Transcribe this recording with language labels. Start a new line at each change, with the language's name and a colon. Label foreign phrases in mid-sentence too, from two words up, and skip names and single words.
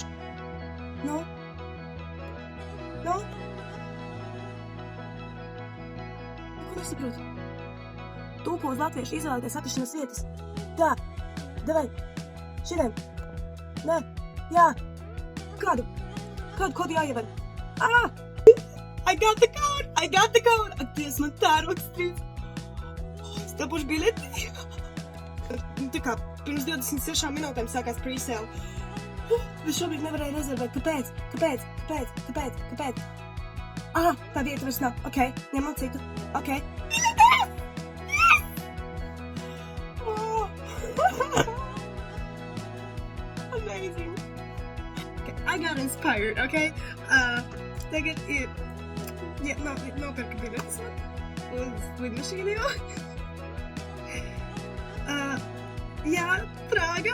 Latvian: Nu? Nu? Ko nesaprotu? Tūko uz latviešu izvēlēties atrašanās vietas. Tā, davai, šitiem. Nē, jā. Kādu kodu jāievar?
English: I got the code!
Latvian: Ak, Dievs, man tā rokstrīds. Es dabūšu biļeti. Tā kā pirms 26 minūtēm sākās pre-sale. Bet šobrīd nevarēju rezervēt. Kāpēc? Tā vieta vairs nav. Ok, ņemam citu.
English: Ok. Amazing. Okay, I got inspired, okay?
Latvian: Tagad ir... nopirka biļetes uz lidmašīnu jau. Jā, Prāga.